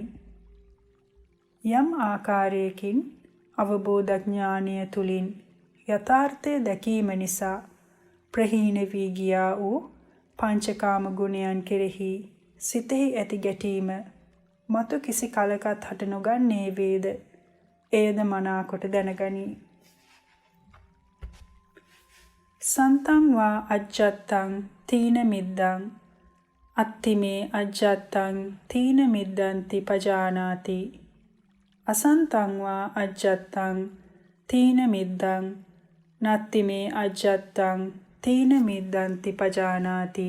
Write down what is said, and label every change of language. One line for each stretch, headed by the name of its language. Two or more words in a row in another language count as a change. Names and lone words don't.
Sinhala: යම් ආකාරයකින් අවබෝධ ඥානය තුලින් යථාර්ථය දැකීම නිසා ප්‍රහීන වී ගියා වූ පංචකාම ගුණයන් කෙරෙහි සිතෙහි ඇති ගැටීම මතු කිසි කලකත් හට නොගන්නේ වේද. එයද මනාකොට දැනගනී.
Pali: සන්තං වා අජ්ජත්තං තීන මිද්දං අත්තිමේ අජ්ජත්තං තීන මිද්දන්ති පජානාති. අසන්තං වා අජ්ජත්තං තීන මිද්දං නත්තිමේ අජ්ජත්තං තීන මිද්දන්ති පජානාති.